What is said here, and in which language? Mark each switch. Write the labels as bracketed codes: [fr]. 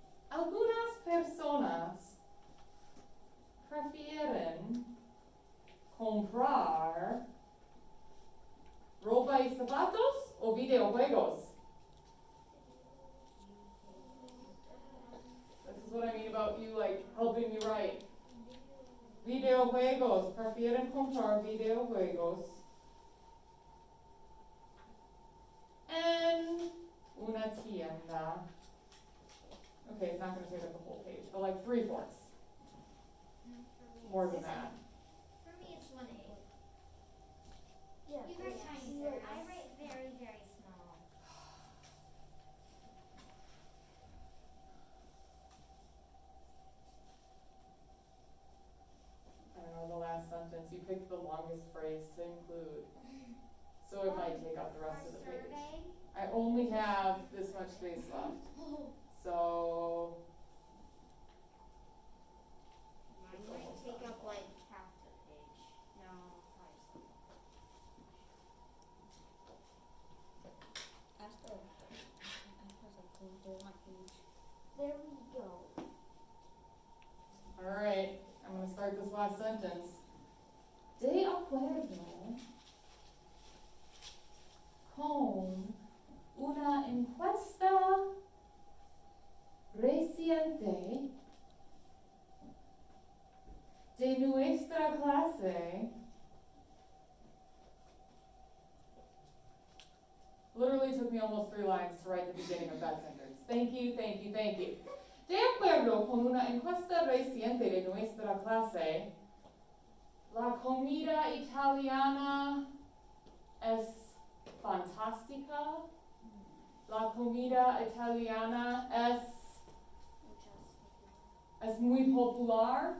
[es] Algunas personas prefieren comprar ropa y zapatos o videojuegos. [en] This is what I mean about you like helping me write. [es] Videojuegos. Prefieren comprar videojuegos en una tienda. [en] Okay, it's not going to take up the whole page, but like 3/4. More than that. For me, it's 1/8. Yeah. You write tiny, sir. I write very, very small. I don't know, the last sentence, you picked the longest phrase to include. So it might take up the rest of the page. Survey. I only have this much space left. So, Mine might take up like half the page. No, probably After I go my page. There we go. alright, I'm gonna start this last sentence. [es] De acuerdo con una encuesta reciente de nuestra clase. [en] Literally took me almost 3 lines to write the beginning of that sentence. Thank you, thank you, thank you. [es] De acuerdo con una encuesta reciente de nuestra clase, la comida italiana es fantástica. La comida italiana es muy popular.